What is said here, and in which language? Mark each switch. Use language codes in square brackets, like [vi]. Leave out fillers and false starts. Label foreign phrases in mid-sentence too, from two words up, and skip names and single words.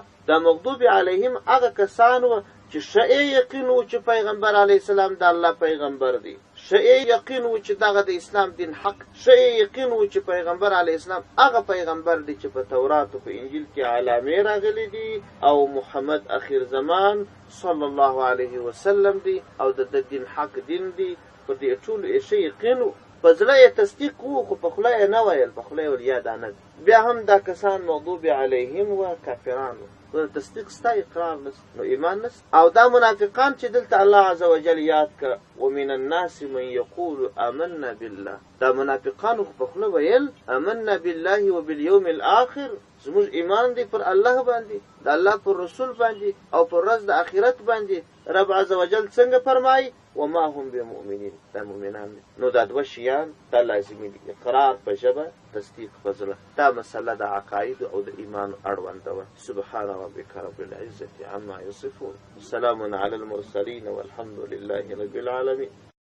[ps] دا [ar] مغضوب علیهم [ps] هغه کسان و چې ښه یقین و چې پیغمبر [ar] علیه السلام [ps] د الله پیغمبر دی، ښه یقین و چې دغه د اسلام دین حق، ښه یقین و چې پیغمبر [ar] علیه السلام [ps] هغه پیغمبر دی چې په تورات او په انجیل کې علامې راغلي دي او محمد اخر زمان [ar] صلی الله علیه وسلم [ps] دی او د دین حق دین دی. په دې ټولو یې ښه یقین و، په زړه یې تصدیق و، خو په خوله یې نه ویل، په خوله یې ول یاد نه. بیا هم دا کسان [ar] مغضوب علیهم [ps] و کافران و، تصدیق ستا اقرار نست، نو ایمان نست. او دا منافقان چې دلته الله [ar] عز وجل [ps] یاد که [ar] ومن الناس من یقول آمنا بالله، [ps] دا منافقانو په خوله ویل [ar] آمنا بالله وبالیوم الاخر، [ps] زموږ ایمان دی پر الله باندې، د الله پر رسول باندې او پر ورځ د آخرت باندې. رب [ar] عز وجل [ps] څنګه فرمایي [ar] وما هم بمؤمنین، [ps] دا مؤمنان دي. نو دا دوه شیان دا لازمي دي، اقرار په ژبه، تصدیق په زړه. دا مسله د عقاید او د ایمان اړونده وه. [ar] سبحان ربک رب العزة عما یصفون، سلام علی المرسلین والحمد لله رب العالمین.